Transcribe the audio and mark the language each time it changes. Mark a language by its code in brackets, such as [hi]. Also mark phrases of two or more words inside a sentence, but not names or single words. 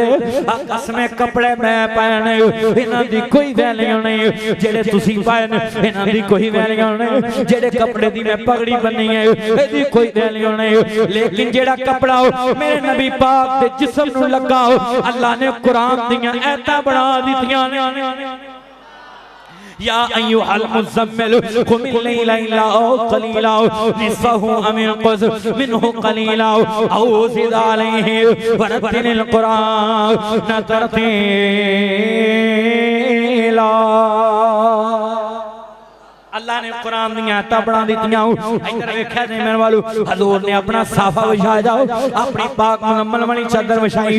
[pa] قسمیں کپڑے میں پائے اِنہاں دی کوئی ویلیو نہیں، جیڑے تسی پائے اِنہاں دی کوئی ویلیو نہیں، جیڑے کپڑے دی میں پگڑی بنی ہے اِہدی کوئی ویلیو نہیں، لیکن جیڑا کپڑا میرے نبی پاک دے جسم نوں لگا اللہ نے قرآن دیاں آیتاں بنا دتیاں نے. [ar] يا أيها المزمل قم الليل إلا قليلا نصفه أو انقص منه قليلا أو زد عليه ورتل القرآن ترتيلا. [pa] اللہ نے قرآن دی آیتاں بنا دتیاں. ادھر ویکھیا جے میرے والو حضور نے اپنا صافہ بچھایا جاؤ، اپنی پاک مزمل والی چادر بچھائی.